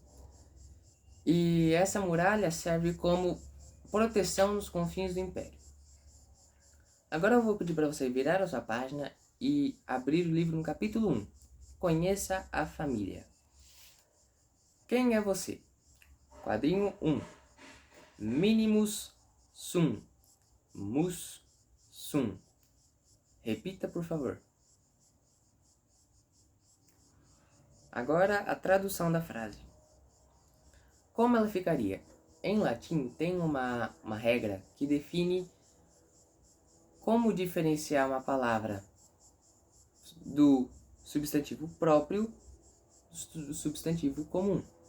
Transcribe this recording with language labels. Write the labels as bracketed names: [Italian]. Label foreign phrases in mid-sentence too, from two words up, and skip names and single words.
[Portuguese] E essa muralha serve como proteção nos confins do Império. Agora eu vou pedir para você virar a sua página e abrir o livro no capítulo 1. Conheça a família. Quem é você? Quadrinho 1. [Latin] Minimus sum. Mus sum. [Portuguese] Repita, por favor. Agora a tradução da frase. Como ela ficaria? Em latim tem uma regra que define como diferenciar uma palavra do substantivo próprio do substantivo comum.